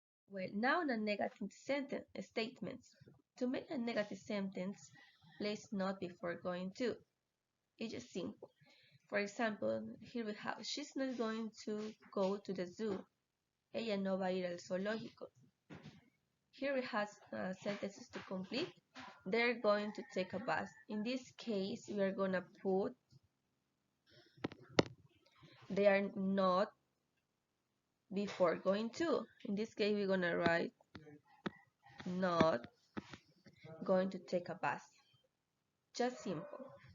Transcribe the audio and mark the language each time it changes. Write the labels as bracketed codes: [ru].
[en] Well, now the negative statements. To make a negative sentence, place not before going to. It's just simple. For example, here we have, she's not going to go to the zoo. [es] Ella no va a ir al zoológico. [en] Here we have sentences to complete. They're going to take a bath. In this case, we are going to put they are not before going to. In this case, we're going to write not going to take a bath. Just simple.